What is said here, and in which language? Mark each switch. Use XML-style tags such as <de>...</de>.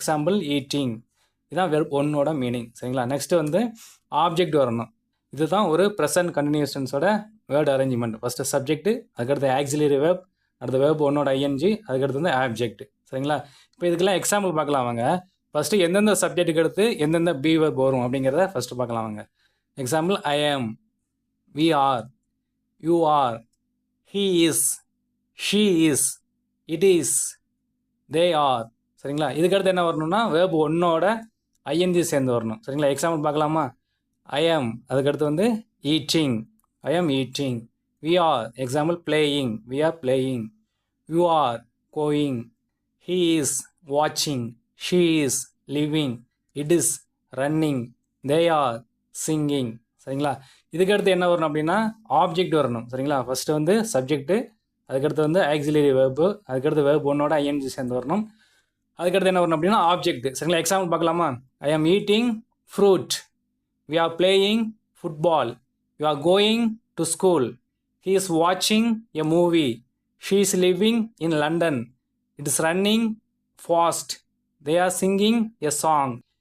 <ta>Example eating, இதுதான் verb ஒன்னோட meaning. சரிங்களா? நெக்ஸ்ட்டு வந்து ஆப்ஜெக்ட் வரணும். இதுதான் ஒரு present continuous டென்ஸோட word arrangement. First subject, அதுக்கடுத்து ஆக்சிலரி வேர்ப், அடுத்த வேர்ப் ஒன்னோட ஐஎன்ஜி, அதுக்கடுத்து வந்து ஆப்ஜெக்ட். சரிங்களா? இப்போ இதுக்கெல்லாம் எக்ஸாம்பிள் பார்க்கலாம் வாங்க. ஃபஸ்ட்டு எந்தெந்த சப்ஜெக்ட்டுக்கு அடுத்து எந்தெந்த பி வேர்ப் வரும் அப்படிங்கிறத ஃபஸ்ட்டு பார்க்கலாம் வாங்க.</ta> <en>Example I am, we are, you are, he is, she is, it is, they are.</en> <ta>சரிங்களா? இதுக்கடுத்து என்ன வரணும்னா வேர்ப் ஒன்னோட ஐஎன்ஜி சேர்ந்து வரணும். சரிங்களா? எக்ஸாம்பிள் பார்க்கலாமா?</ta> <en>I am,</en> <ta>அதுக்கடுத்து வந்து</ta> <en>Eating, ஐ ஆம் eating. We are, example playing, we are playing. You are going. he is வாட்சிங், she is living, it is running, they are singing.</en> <ta>சரிங்களா? இதுக்கடுத்து என்ன வரணும் அப்படின்னா ஆப்ஜெக்ட் வரணும். சரிங்களா? ஃபஸ்ட்டு வந்து சப்ஜெக்ட்டு, அதுக்கடுத்து வந்து ஆக்சிலரி வேர்பு, அதுக்கடுத்து வேர்ப் ஒன்னோட ஐஎன்ஜி சேர்ந்து வரணும். அதுக்கடுத்து என்ன வரணும் அப்படின்னா ஆப்ஜெக்ட். சரிங்களா? எக்ஸாம்பிள் பார்க்கலாமா?</ta> <en>ஐ ஆம் eating fruit, we are playing football, you are going to school, he is வாட்சிங் எ movie, she is living in London, it is running fast, they are singing a song.</en>